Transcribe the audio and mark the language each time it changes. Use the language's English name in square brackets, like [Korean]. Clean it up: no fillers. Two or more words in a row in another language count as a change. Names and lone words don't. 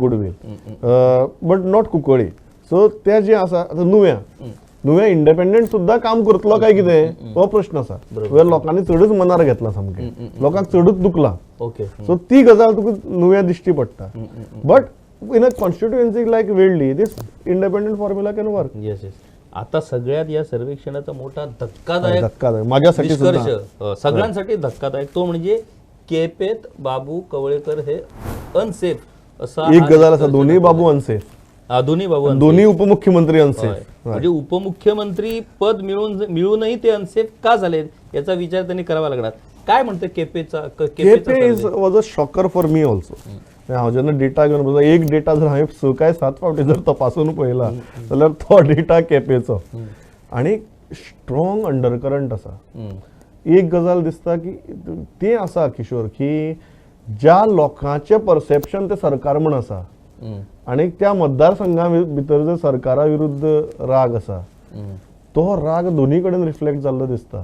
[English] goodwill but not Cuncolim. [Konkani] सो ते जे आसा आतां नुव्या इंडिपेंडंट सुद्धा काम करतलो काय कितें हो प्रश्न आसा. ह्या लोकांनी चडच मनार घेतला सामकें, लोकांक चडच दुखला. [English] ओके. [Konkani] सो ती गजाल तुका नुव्या दिश्टी पडटा. [English] but in a constituency like Velim this independent formula can work. येस. [Marathi] आता सगळ्यात या सर्वेक्षणाचा मोठा धक्कादायक धक्कादायक माझ्यासाठी निष्कर्ष, सुद्धा सगळ्यांसाठी धक्कादायक, तो म्हणजे केपेत बाबू कवळेकर हे अनसेफ असा [Konkani] एक गजाल आसा, दोन्ही बाबू अनसेफ, दोन्ही बाबू unsafe. [Marathi] दोन्ही उपमुख्यमंत्री होय. अनसेफ. म्हणजे उपमुख्यमंत्री पद मिळूनही ते अनसेफ का झाले याचा विचार त्यांनी करावा लागणार. काय म्हणते केपेचा [English] Quepem is was a shocker for me also. [Konkani] हांव जेन्ना डेटा घेवन बसलो, एक डेटा जर हांवें 6 काय 7 फावटी जर तपासून पळयला जाल्यार तो डेटा केपेचो. आणि [English] strong undercurrent [Konkani] आसा. एक गजाल दिसता की ते आसा किशोर, की ज्या लोकांचे परसेप्शन ते सरकार म्हण आसा आणि त्या मतदारसंघा भितर जर सरकारा विरुद्ध राग आसा तो राग दोन्ही कडेन रिफ्लेक्ट जाल्लो दिसता.